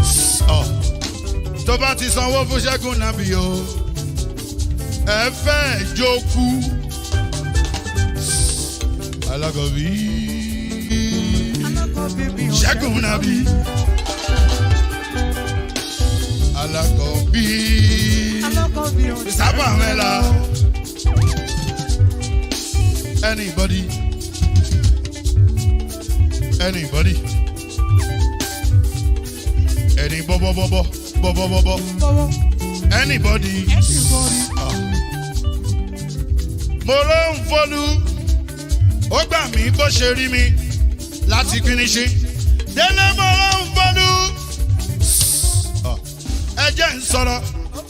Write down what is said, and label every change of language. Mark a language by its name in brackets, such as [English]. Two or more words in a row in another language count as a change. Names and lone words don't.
[Yoruba] Tó bá ti sanwó fún Ṣẹ́gun Nàbí o, ẹ fẹ́ jókòó. Alákọ̀bí Ṣẹ́gun Nàbí. Alákọ̀bí Sábà Mẹ́la. [English] Anybody? Any bobo. Anybody. [Yoruba] Mo ló ń folú, ó gbà mí bó ṣe rí mi láti finishi. Délé mo ló ń folú, ẹ jẹ́ n sọ̀rọ̀.